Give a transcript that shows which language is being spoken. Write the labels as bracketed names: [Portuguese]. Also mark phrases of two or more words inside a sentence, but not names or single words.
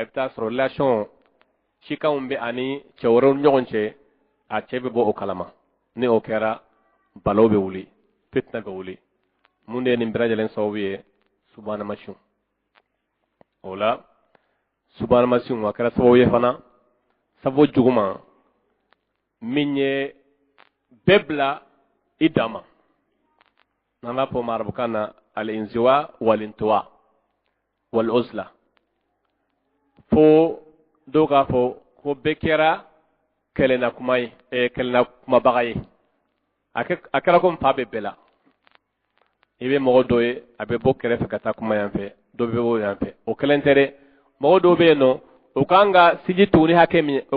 [Bambara] bɛ taa sɔrɔ relation cikanw bɛ ani cɛ wɛrɛw ni ɲɔgɔn cɛ a cɛ bɛ bɔ o kalama ni o kɛra balawu bɛ wuli fitina bɛ wuli mun de ye nin bɛɛ lajɛlen sababu ye subahana mansinw o la subahana mansinw a kɛra sababu ye fana sababu juguman min ye bɛɛ bila i dan ma n'an b'a fɔ arabukan na [Arabic] الانزواء والانطواء والعزلة [Bambara] fo dɔw k'a fɔ ko bɛɛ kɛra kɛlɛna kuma ye kɛlɛna kumabaga ye a kɛra ko fa bɛ bɛɛ la i bɛ mɔgɔ dɔ ye a bɛ bɔ kɛrɛfɛ ka taa kuma yan fɛ dɔ bɛ bɔ yan fɛ o kɛlen tɛ dɛ mɔgɔ dɔw bɛ yen nɔ o kan ka siji tugu ni hakɛ min ye o